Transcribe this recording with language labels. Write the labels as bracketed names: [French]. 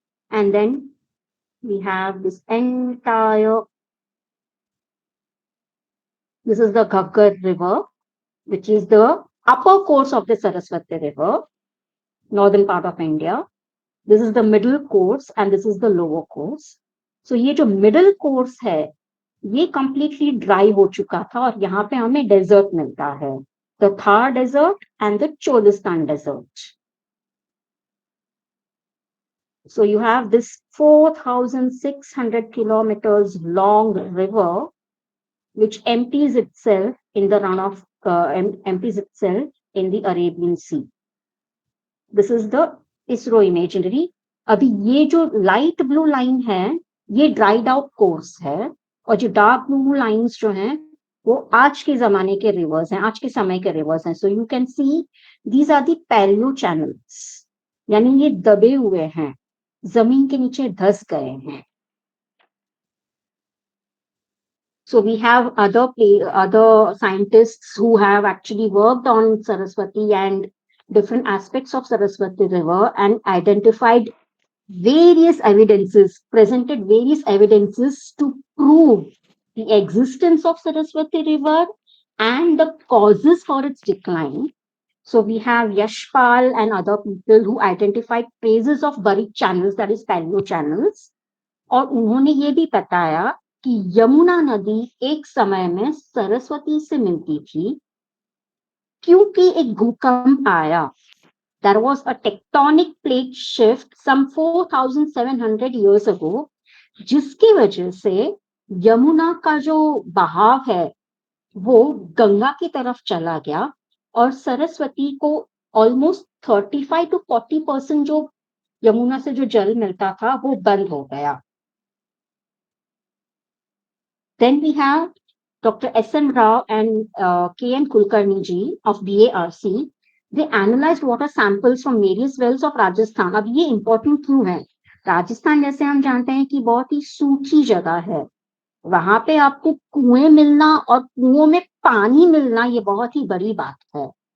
[English] and then we have this entire, this is the Ghaggar River, which is the upper course of the Saraswati River, northern part of India. This is the middle course and this is the lower course. [Hindi] So ये जो middle course है, ये completely dry हो चुका था और यहाँ पे हमें desert मिलता है, [English] the Thar Desert and the Cholistan Desert. So you have this 4,600 kilometers long river, which empties itself in the runoff, empties itself in the Arabian Sea. This is the ISRO imaginary. [Hindi] अभी ये जो light blue line है, ये dried out course है, और जो dark blue lines जो हैं वो आज के जमाने के रिवर्स हैं, आज के समय के रिवर्स हैं. [English] so you can see these are the paleo channels, [Hindi] यानी ये दबे हुए हैं, जमीन के नीचे धस गए हैं. [English] So we have other scientists who have actually worked on Saraswati and different aspects of Saraswati River and identified various evidences, presented various evidences to prove the existence of Saraswati River and the causes for its decline. So we have Yashpal and other people who identified traces of buried channels, that is paleo channels. [Hindi] और उन्होंने ये भी बताया कि यमुना नदी एक समय में सरस्वती से मिलती थी, क्योंकि एक भूकंप आया. [English] There was a tectonic plate shift some 4,700 years ago, [Hindi] जिसकी वजह से यमुना का जो बहाव है वो गंगा की तरफ चला गया और सरस्वती को ऑलमोस्ट 35 to 40% जो यमुना से जो जल मिलता था वो बंद हो गया. [English] Then we have Dr. S.N. Rao and K.N. Kulkarni ji of BARC. They analyzed water samples from various wells of Rajasthan. [Hindi] अब ये important क्यों है? राजस्थान जैसे हम जानते हैं कि बहुत ही सूखी जगह है, वहां पे आपको कुएं मिलना और कुओं में पानी मिलना ये बहुत ही बड़ी बात है.